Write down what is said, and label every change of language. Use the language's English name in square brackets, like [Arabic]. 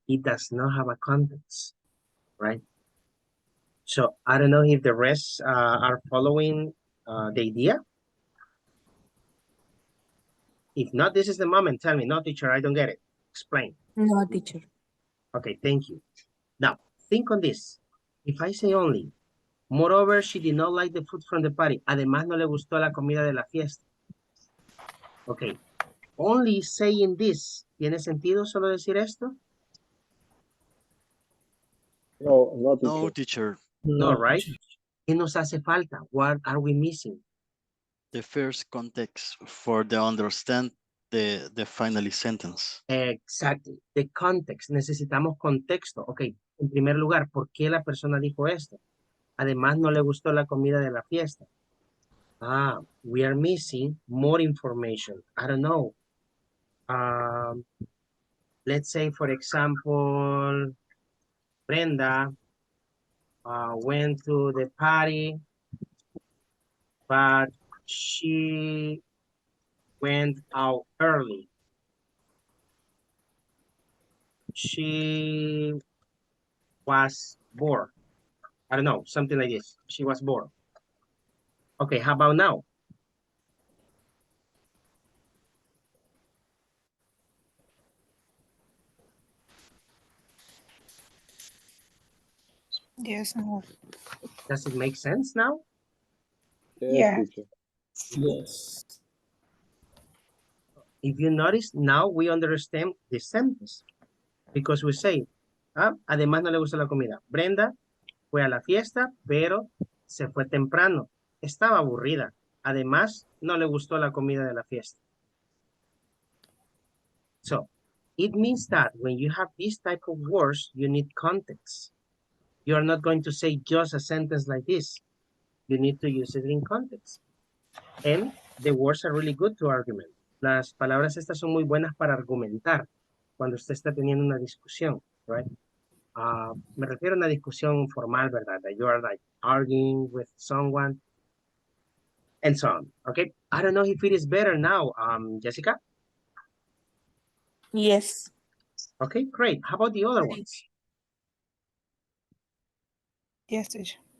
[English] It does not have a context, right? So I don't know if the rest are following the idea. If not, this is the moment. Tell me, no, teacher, I don't get it. Explain. No, teacher. Okay, thank you. Now, think on this. If I say only, moreover, she did not like the food from the party. [Spanish] Además, no le gustó la comida de la fiesta. [English] Okay, only saying this, [Spanish] ¿tiene sentido solo decir esto? No, no, No, teacher. teacher. No, No, right? teacher. ¿Qué nos hace falta? [English] What are we missing? The first context for the understand the finally sentence. Exactly. The context. [Spanish] Necesitamos contexto. Ok, en primer lugar, ¿por qué la persona dijo esto? Además, no le gustó la comida de la fiesta. [English] We are missing more information. I don't know. Let's say, for example, Brenda went to the party, but she went out early. She was bored. I don't know, something like this. She was bored. Okay, how about now? Yes, no. Does it make sense now? Yes, Yeah. teacher. Yes. If you notice, now we understand the sentence. Because we say, [Spanish] además no le gusta la comida. Brenda fue a la fiesta, pero se fue temprano. Estaba aburrida. Además, no le gustó la comida de la fiesta. [English] So, it means that when you have this type of words, you need context. You are not going to say just a sentence like this. You need to use it in context. And the words are really good to argument. [Spanish] Las palabras estas son muy buenas para argumentar cuando usted está teniendo una discusión, right? Me refiero a una discusión formal, ¿verdad? [English] That you are like arguing with someone and so on, okay? I don't know if it is better now, Jessica. Yes. Okay, great. How about the other ones? Yes, teacher.